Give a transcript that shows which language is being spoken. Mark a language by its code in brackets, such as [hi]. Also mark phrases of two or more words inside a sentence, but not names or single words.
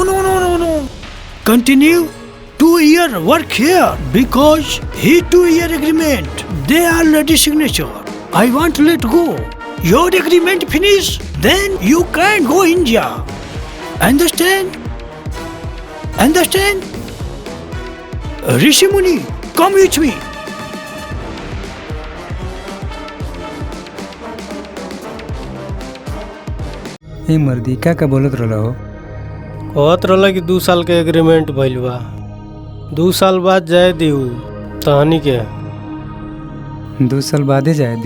[en] Continue 2-year work here because he 2-year agreement. They already signature. I want to let go. Your agreement finish, then you can go India. Understand? Rishi Muni, come with me. [bho] ए मर्दी का बोलत रहो? कहत रहा कि 2 साल के एग्रीमेंट भइल बा। 2 साल बाद जाए दीहू तहनी के। 2 साल बादे जाए दी?